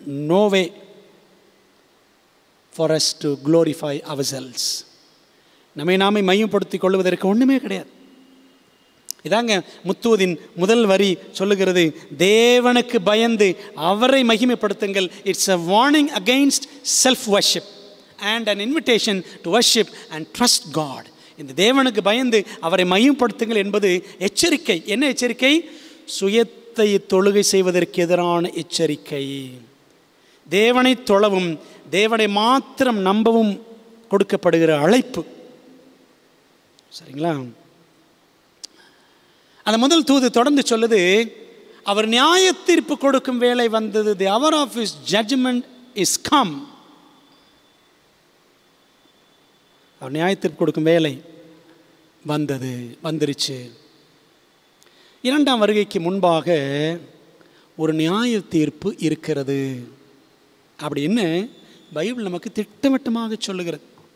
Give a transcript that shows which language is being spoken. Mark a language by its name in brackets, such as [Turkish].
[English] No way for us to glorify ourselves. [Tamil] நம்மை நாமே மையப்படுத்திக் கொள்வதற்கு ஒன்றுமே கிடையாது. இதாங்க முத்துவதின் முதல் வரி சொல்லுகிறது, தேவனுக்கு பயந்து அவரை மகிமைப்படுத்துங்கள். [English] It's a warning against self worship and an invitation to worship and trust God. [Tamil] இந்த தேவனுக்கு பயந்து அவரை மையப்படுத்துங்கள் என்பது எச்சரிக்கை. என்ன எச்சரிக்கை? சுயத்தை தொழுகை செய்வதற்கு எதிரான எச்சரிக்கை. தேவனை தொழவும் தேவனை மாத்திரம் நம்பவும் கொடுக்கப்படுகிற அழைப்பு. சரிங்களா? அந்த முதல் தூது தொடர்ந்து சொல்லுது, அவர் நியாய தீர்ப்பு கொடுக்கும் வேளை வந்தது. [English] the hour of his judgment is come. [Tamil] அவர் நியாய தீர்ப்பு கொடுக்கும் வேளை வந்துருச்சு. 2ஆம் வருகைக்கு முன்பாக ஒரு நியாய தீர்ப்பு இருக்கிறது அப்படின்னு பைபிள் நமக்கு திட்டவட்டமாக சொல்லுகிறது.